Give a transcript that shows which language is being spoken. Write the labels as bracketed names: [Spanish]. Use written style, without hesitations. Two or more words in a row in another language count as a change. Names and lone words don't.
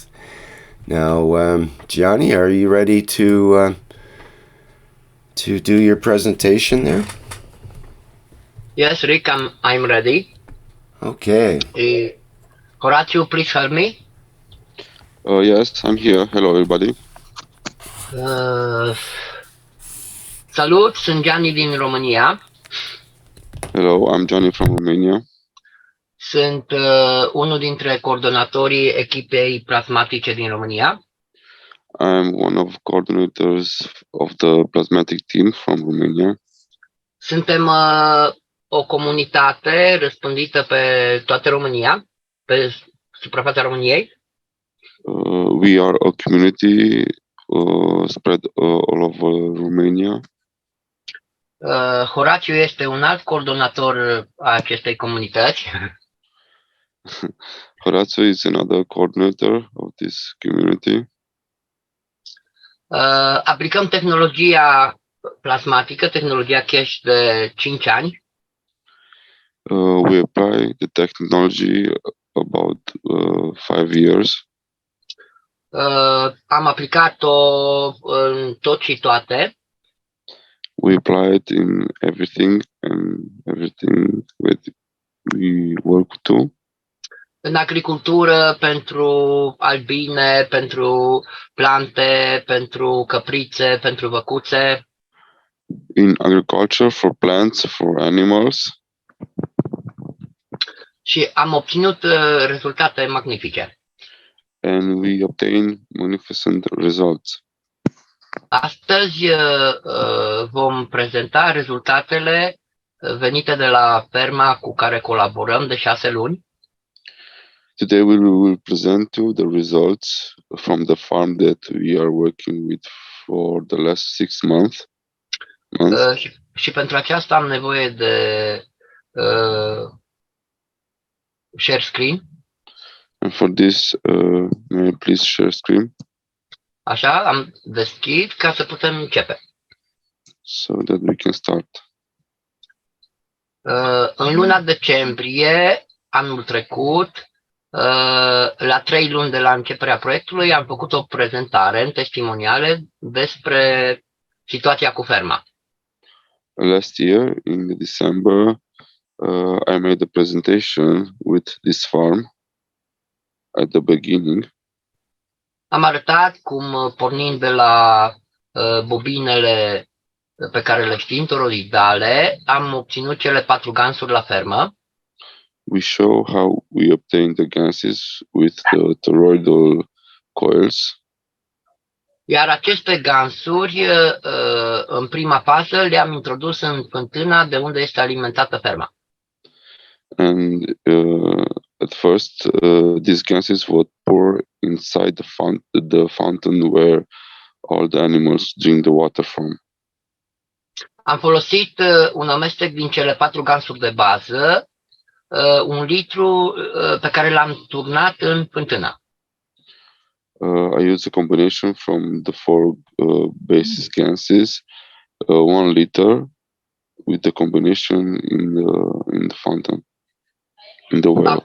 [English] Now, Gianni, are you ready to do your presentation there? Yes, Rick, I'm ready. Okay. Horatio, please help me. Yes, I'm here. Hello, everybody. [Romanian] Salut, sunt Gianni din România. [English] Hello, I'm Johnny from Romania. [Romanian] Sunt unul dintre coordonatorii echipei plasmatice din România. [English] I'm one of coordinators of the plasmatic team from Romania. [Romanian] Suntem o comunitate răspândită pe toată România, pe suprafața României. [English] We are a community spread all over Romania. [Romanian] Horatio este un alt coordonator a acestei comunități. [English] Horatio is another coordinator of this community. [Romanian] Aplicăm tehnologia plasmatică, tehnologia Keshe de 5 ani. [English] We apply the technology about 5 years. [Romanian] Am aplicat-o în tot și toate. [English] We apply it in everything and everything that we work to. [Romanian] În agricultură, pentru albine, pentru plante, pentru căprițe, pentru văcuțe. [English] In agriculture, for plants, for animals. [Romanian] Și am obținut rezultate magnifice. [English] And we obtain magnificent results. [Romanian] Astăzi vom prezenta rezultatele venite de la ferma cu care colaborăm de 6 luni. [English] Today we will present you the results from the farm that we are working with for the last 6 months. [Romanian] Și pentru aceasta am nevoie de [English] share screen. And for this, may I please share screen? [Romanian] Așa, am deschis ca să putem începe. [English] So that we can start. [Romanian] În luna decembrie, anul trecut, la 3 luni de la începerea proiectului, am făcut o prezentare în testimoniale despre situația cu ferma. [English] Last year, in December, I made a presentation with this farm at the beginning. [Romanian] Am arătat cum, pornind de la bobinele pe care le știm, toroidale, am obținut cele 4 gansuri la fermă. [English] We show how we obtain the gases with the toroidal coils. [Romanian] Iar aceste gansuri, în prima fază, le-am introdus în fântâna de unde este alimentată ferma. [English] And at first, these gases would pour inside the fountain where all the animals drink the water from. [Romanian] Am folosit un amestec din cele 4 gansuri de bază, 1 litru pe care l-am turnat în fântână. [English] I use a combination from the 4 basis gases, 1 liter with the combination in the fountain, in the well.